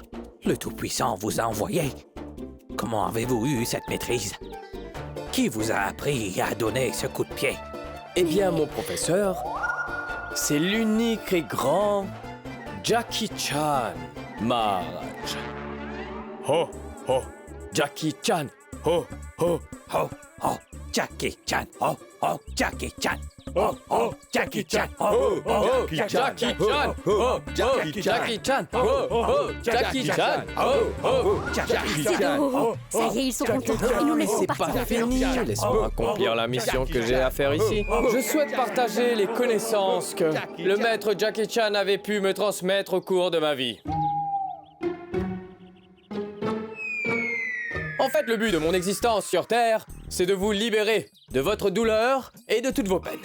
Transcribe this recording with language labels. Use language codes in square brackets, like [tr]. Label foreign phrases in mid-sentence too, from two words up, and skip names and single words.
[fr] Le Tout-Puissant vous a envoyé. Comment avez-vous eu cette maîtrise? Qui vous a appris à donner ce coup de pied? Eh bien, mon professeur, c'est l'unique et grand Jackie Chan, Maharaj. Ho, ho, Jackie Chan. Ho, ho, Oh, oh, Jackie Chan. Oh, oh, Jackie Chan. Oh, oh, Jackie Chan. Oh, oh, Jackie Chan. Oh, Jackie Chan. Oh, Jackie Chan. Oh, Jackie C'est Chan. beau. Ça y est, ils sont contents. Ils nous laissent C'est partir. pas fini. Laisse-moi accomplir la mission que j'ai à faire ici. Je souhaite partager les connaissances que le maître Jackie Chan avait pu me transmettre au cours de ma vie. En fait, le but de mon existence sur Terre, c'est de vous libérer de votre douleur et de toutes vos peines.